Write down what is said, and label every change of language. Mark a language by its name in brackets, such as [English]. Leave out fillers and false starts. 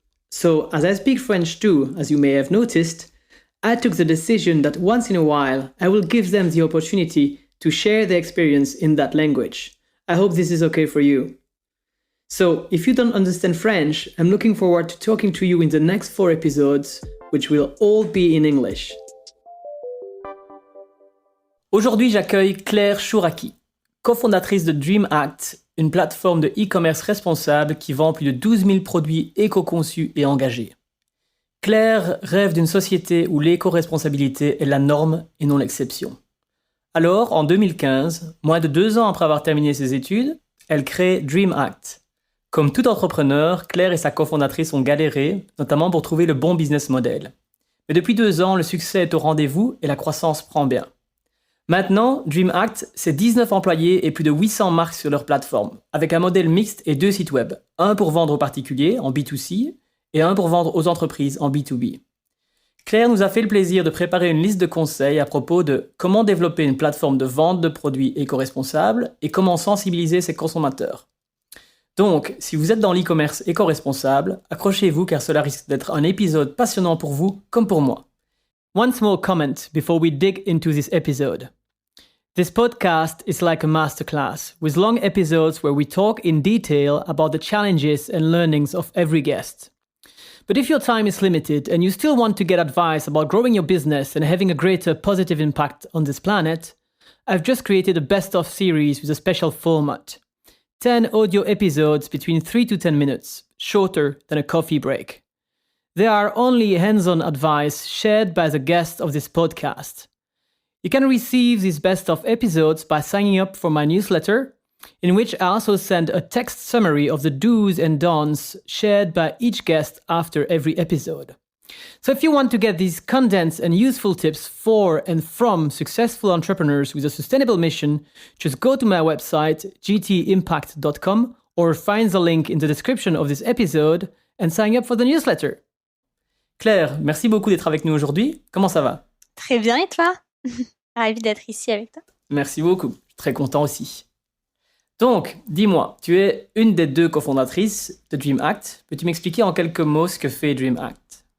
[English] So, as I speak French too, as you may have noticed, I took the decision that once in a while I will give them the opportunity to share their experience in that language. I hope this is okay for you. So, if you don't understand French, I'm looking forward to talking to you in the next 4 episodes, which will all be in English. [French] Aujourd'hui, j'accueille Claire Chouraki, cofondatrice de Dream Act, une plateforme de e-commerce responsable qui vend plus de 12 000 produits éco-conçus et engagés. Claire rêve d'une société où l'éco-responsabilité est la norme et non l'exception. Alors, en 2015, moins de 2 ans après avoir terminé ses études, elle crée Dream Act. Comme tout entrepreneur, Claire et sa cofondatrice ont galéré, notamment pour trouver le bon business model. Mais depuis 2 ans, le succès est au rendez-vous et la croissance prend bien. Maintenant, Dream Act, c'est 19 employés et plus de 800 marques sur leur plateforme, avec un modèle mixte et 2 sites web, un pour vendre aux particuliers en B2C et un pour vendre aux entreprises en B2B. Claire nous a fait le plaisir de préparer une liste de conseils à propos de comment développer une plateforme de vente de produits éco-responsables et comment sensibiliser ses consommateurs. Donc, si vous êtes dans l'e-commerce éco-responsable, accrochez-vous car cela risque d'être un épisode passionnant pour vous comme pour moi. [English] One small comment before we dig into this episode. This podcast is like a masterclass, with long episodes where we talk in detail about the challenges and learnings of every guest. But if your time is limited and you still want to get advice about growing your business and having a greater positive impact on this planet, I've just created a best-of series with a special format. 10 audio episodes between 3 to 10 minutes, shorter than a coffee break. They are only hands-on advice shared by the guests of this podcast. You can receive these best-of episodes by signing up for my newsletter, in which I also send a text summary of the do's and don'ts shared by each guest after every episode. So if you want to get these condensed and useful tips for and from successful entrepreneurs with a sustainable mission, just go to my website, gtimpact.com, or find the link in the description of this episode and sign up for the newsletter. [French] Claire, merci beaucoup d'être avec nous aujourd'hui. Comment ça va? Très bien, et toi? Ravie d'être ici avec toi. Merci beaucoup. Je suis très content aussi. Donc, dis-moi, tu es une des 2 cofondatrices de Dream Act. Peux-tu m'expliquer en quelques mots ce que fait Dream Act?